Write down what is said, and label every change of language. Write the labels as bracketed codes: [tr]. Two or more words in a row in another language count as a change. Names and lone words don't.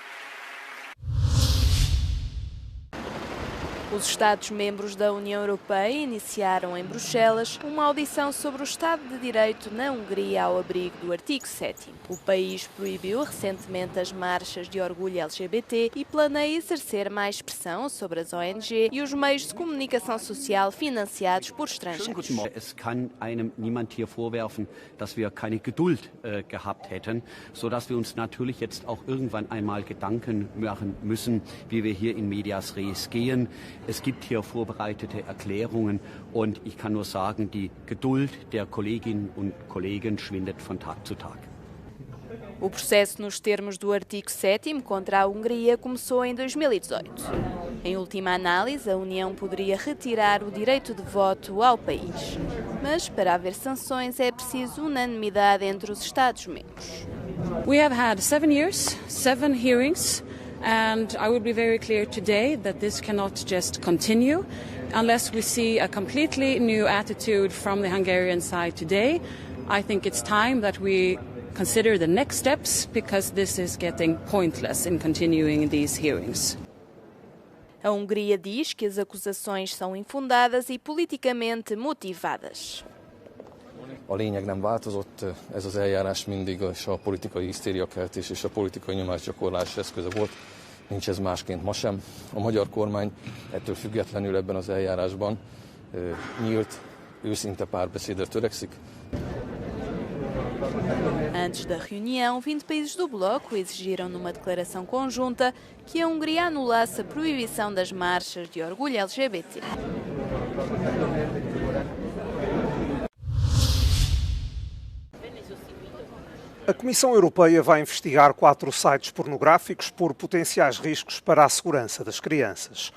[pt] Os Estados-membros da União Europeia iniciaram em Bruxelas uma audição sobre o Estado de Direito na Hungria ao abrigo do artigo 7º. O país proibiu recentemente as marchas de orgulho LGBT e planeia exercer mais pressão sobre as ONG e os meios de comunicação social financiados por estrangeiros. [de] Es kann einem niemand hier vorwerfen, dass wir keine Geduld gehabt hätten, sodass wir uns natürlich jetzt auch irgendwann einmal Gedanken machen müssen, wie wir hier [la] in medias res [de] gehen. Es gibt hier vorbereitete Erklärungen und ich kann nur sagen, die Geduld der Kolleginnen und Kollegen schwindet von Tag zu Tag. [pt] O processo nos termos do artigo 7º contra a Hungria começou em 2018. Em última análise, a União poderia retirar o direito de voto ao país. Mas para haver sanções é preciso unanimidade entre os Estados-membros. [en] We have had 7 years, 7 hearings. And I will be very clear today that this cannot just continue unless we see a completely new attitude from the Hungarian side today. I think it's time that we consider the next steps because this is getting pointless in continuing these hearings. [pt] A Hungria diz que as acusações são infundadas e politicamente motivadas. [hu] A lényeg nem változott, ez az eljárás mindig a politikai hisztériakeltés és a politikai nyomásgyakorlás eszköze volt. Nincs ez másként ma sem. A magyar kormány ettől függetlenül ebben az eljárásban nyílt, őszinte párbeszédre törekszik. [pt] Antes da reunião, 20 países do bloco exigiram numa declaração conjunta que a Hungria anulasse a proibição das marchas de orgulho LGBT. A Comissão Europeia vai investigar 4 sites pornográficos por potenciais riscos para a segurança das crianças.